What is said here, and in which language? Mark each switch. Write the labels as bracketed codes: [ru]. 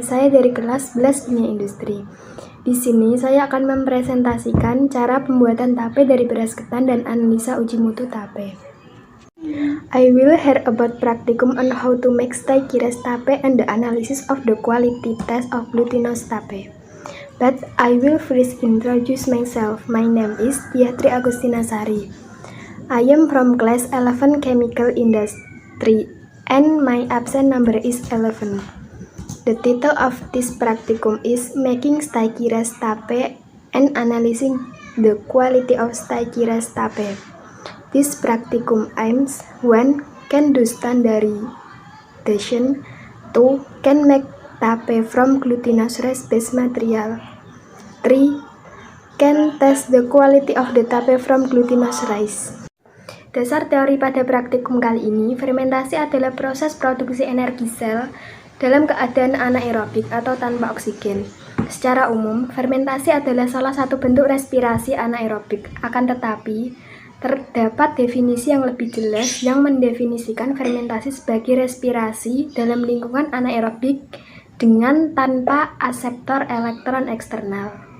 [id] Saya dari kelas 11 Kimia Industri. Di sini saya akan mempresentasikan cara pembuatan tape dari beras ketan dan analisa uji mutu tape. [en] I will hear about practicum on how to make sticky rice tape and the analysis of the quality test of glutinous tape. But I will first introduce myself. My name is Diatri Agustinasari. I am from class 11 Chemical Industry and my absent number is 11. The title of this practicum is Making Sticky Rice Tape and Analyzing the Quality of Sticky Rice Tape. This practicum aims 1. Can do standardization. 2. Can make tape from glutinous rice-based material. 3. Can test the quality of the tape from glutinous rice. [id] Dasar teori pada praktikum kali ini, fermentasi adalah proses produksi energi sel dalam keadaan anaerobik atau tanpa oksigen. Secara umum, fermentasi adalah salah satu bentuk respirasi anaerobik. Akan tetapi, terdapat definisi yang lebih jelas yang mendefinisikan fermentasi sebagai respirasi dalam lingkungan anaerobik dengan tanpa aseptor elektron eksternal.